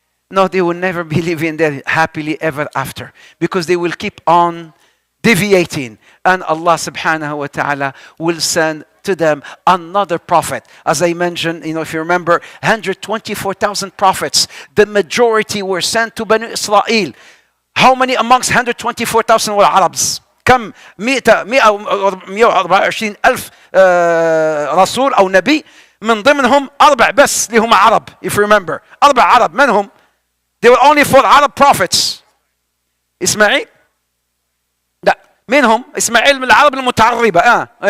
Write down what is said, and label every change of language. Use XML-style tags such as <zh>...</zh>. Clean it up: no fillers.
<en>No, they will never be living there happily ever after, because they will keep on deviating, and Allah subhanahu wa ta'ala will send to them another prophet. As I mentioned, you know, if you remember, 124,000 prophets. The majority were sent to Banu Israel. How many amongst 124,000 were Arabs?</en> <ar>كم 124 ألف رسول أو نبي، من ضمنهم 4 بس اللي هم عرب.</ar> <en>If you remember,</en> <ar>4 عرب. من هم?</ar> <en>There were only 4 Arab prophets.</en> <ar>إسماعيل. منهم إسماعيل من العرب المتعربة.</ar>